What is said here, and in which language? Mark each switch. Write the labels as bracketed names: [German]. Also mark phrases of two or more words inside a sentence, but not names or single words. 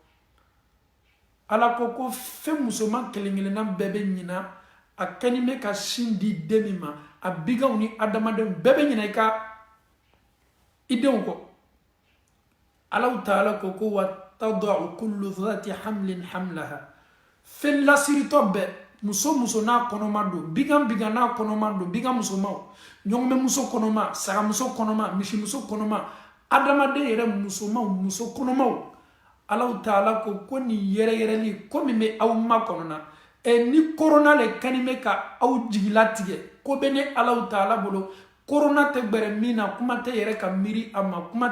[Bambara] ala ko fɛn musoman kelen-kelenna bɛɛ bɛ ɲina a kɛni bɛ ka sin di den min ma a biganw ni adamadenw bɛɛ bɛ ɲina i denw kɔ ala taala ko [Arabic] وتضع كل ذات حمل حملها [Bambara] fɛn lasiritɔ bɛɛ muso n'a kɔnɔma don bigan n'a kɔnɔma don bigan musomaw ɲɔgɔnmɛ muso kɔnɔma sagamuso kɔnɔma misimuso kɔnɔma adamaden yɛrɛ musomaw muso kɔnɔmaw ala taala ko nin yɛrɛyɛrɛli ko min bɛ aw ma kɔnɔna ni corona le kani bɛ ka aw jigila tigɛ ko bɛ ne ala taala bolo corona tɛ gbɛrɛ min na kuma tɛ yɛrɛ ka miiri a ma kuma